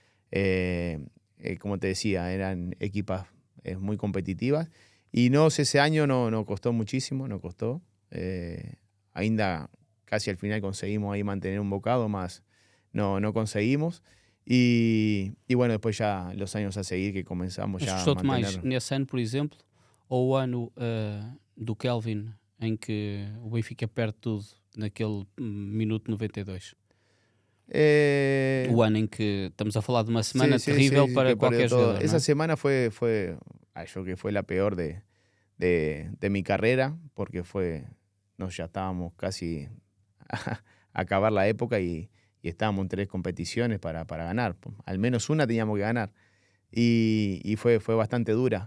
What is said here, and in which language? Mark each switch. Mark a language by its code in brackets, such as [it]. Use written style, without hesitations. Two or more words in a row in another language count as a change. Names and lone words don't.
[es] como te decía, eran equipas muy competitivas, y ese año no costó muchísimo, no costó, ainda casi al final conseguimos ahí mantener un bocado, más no conseguimos. Y bueno, después ya los años a seguir que comenzamos [pt] Mas [es] ya a [pt] gostou-te mais [es] mantener. [pt] nesse ano, por exemplo, ou o ano do Kelvin, em que o Benfica perde tudo naquele minuto 92? O ano em que estamos a falar de uma semana [es] Sí, [pt] terrível [es] sí, [pt] para [es] que perdió [pt] qualquer [es] todo. [pt] jogador, não [es] Esa [pt] é? [es] semana yo que fue la peor de mi carrera, porque ya estábamos casi a acabar la época y estábamos en 3 competiciones para ganar. Al menos una teníamos que ganar. Y fue bastante dura.